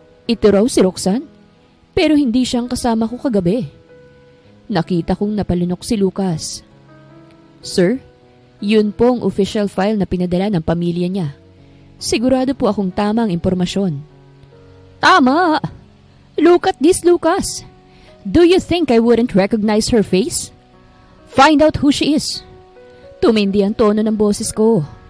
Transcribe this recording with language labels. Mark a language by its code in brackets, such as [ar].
[tl] Ito raw si Roxanne, pero hindi siyang kasama ko kagabi. Nakita kong napalunok si Lucas. Sir, yun po ang official file na pinadala ng pamilya niya. Sigurado po akong tama ang impormasyon. Tama! [en] Look at this, Lucas. Do you think I wouldn't recognize her face? Find out who she is. [tl] Tumindi ang tono ng boses ko.